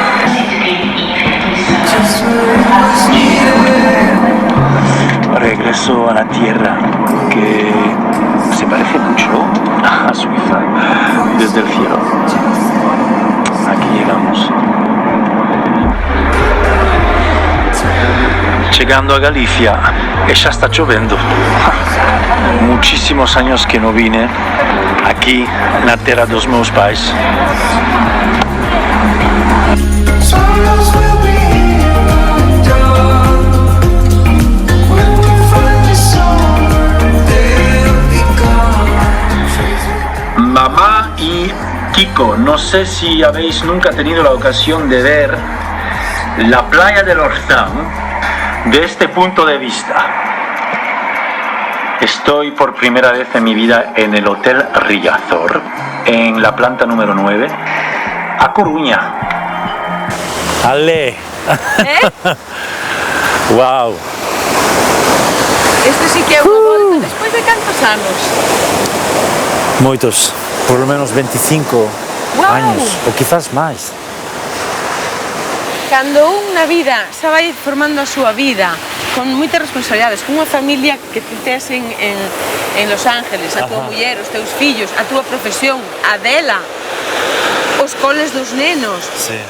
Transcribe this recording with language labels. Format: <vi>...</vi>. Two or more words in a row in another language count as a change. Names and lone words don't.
<es>Regreso a la tierra que se parece mucho a Suiza desde el cielo. Aquí llegamos. Llegando a Galicia, e ya está lloviendo. Muchísimos años que no vine aquí</es> <gl>na terra dos meus pais.</gl> <es>Mamá y Kiko, no sé si habéis nunca tenido la ocasión de ver la playa del Orzán de este punto de vista. Estoy por primera vez en mi vida en el Hotel Riazor, en la planta número 9, a Coruña. ¡Ale! ¡Wow!</es> <gl>Este sí que é unha volta. Despois de cantos anos?</gl> <es>Moitos, por lo menos 25 años, o quizás máis.</es> <gl>Cando un na vida xa vai formando a súa vida con moitas responsabilidades, con unha familia que ti tes en Los Ángeles, a tua muller, os teus fillos, a túa profesión, a dela, os coles dos nenos.</gl>